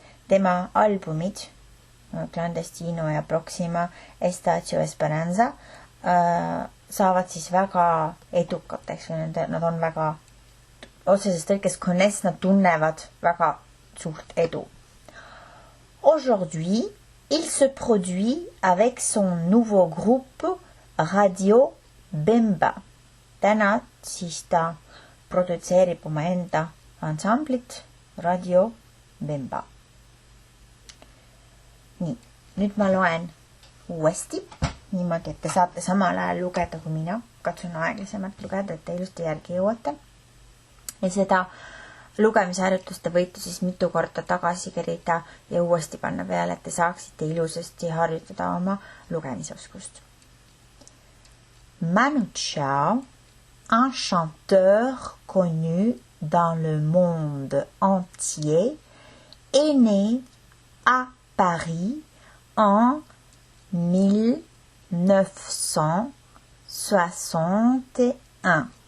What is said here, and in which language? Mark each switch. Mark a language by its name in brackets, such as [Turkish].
[Estonian] Tema albumid Clandestino ja Proxima Estación Esperanza saavad siis väga edukateks, nad on väga otseses tõlkes connaissent, nad tunnevad väga suurt edu. [French] Aujourd'hui, il se produit avec son nouveau groupe Radio Bemba. [Estonian] Täna siis ta produtseerib oma enda ansamblit Radio Bemba. Nii, nüüd ma loen uuesti, niimoodi, et te saate samal ajal lugeda kui mina. Katsun aeglasemalt lugeda, et te ilusti järgi jõuate. Ja seda lugemisharjutust te võite siis mitu korda tagasi kerida ja uuesti panna peale, et te saaksite ilusasti harjutada oma lugemisoskust. [French] Manu Chao, un chanteur connu dans le monde entier, est né à Paris en 1961.